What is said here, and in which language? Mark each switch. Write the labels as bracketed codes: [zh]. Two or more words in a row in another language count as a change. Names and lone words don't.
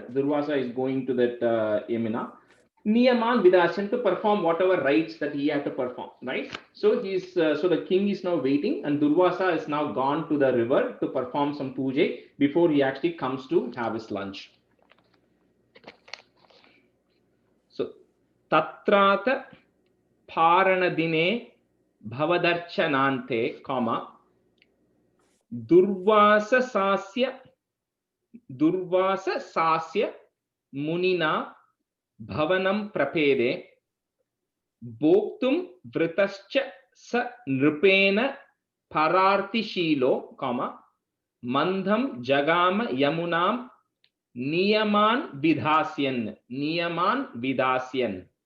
[en] Durvasa is going to that Yamuna. [sa] नियमान् विधास्यन्, [en] to perform whatever rites that he had to perform, right? So he's so the king is now waiting, and Durvasa is now gone to the river to perform some puja before he actually comes to have his lunch. [sa] So तत्रत पारणदिने भवदर्चनान्ते, दुर्वासा सस्य मुनिना भवनं प्रपेदे भोक्तुं वृतश्च स नृपेण परार्तिशीलो मन्दं जगाम यमुनां नियमान् विधास्यन्.